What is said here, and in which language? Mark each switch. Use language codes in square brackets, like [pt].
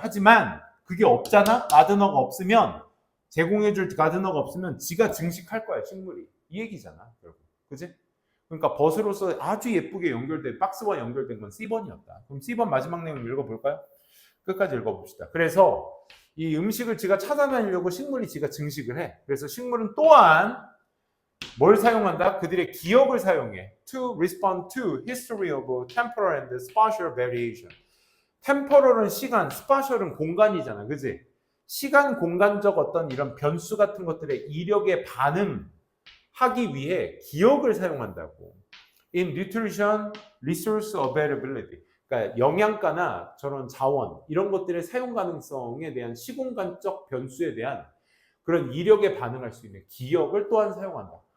[ko] 하지만 그게 없잖아? 가드너가 없으면, 제공해줄 가드너가 없으면 지가 증식할 거야, 식물이. 이 얘기잖아, 결국. 그치? 그러니까 벗으로서 아주 예쁘게 연결된, 박스와 연결된 건 C번이었다. 그럼 C번 마지막 내용 읽어볼까요? 끝까지 읽어봅시다. 그래서 이 음식을 지가 찾아내려고 식물이 지가 증식을 해. 그래서 식물은 또한 뭘 사용한다? 그들의 기억을 사용해. [en] To respond to history of temporal and spatial variation. [ko] temporal은 시간, spatial은 공간이잖아. 그지? 시간, 공간적 어떤 이런 변수 같은 것들의 이력에 반응하기 위해 기억을 사용한다고. [en] In nutrition resource availability. [ko] 그러니까 영양가나 저런 자원, 이런 것들의 사용 가능성에 대한 시공간적 변수에 대한 그런 이력에 반응할 수 있는 기억을 또한 사용한다.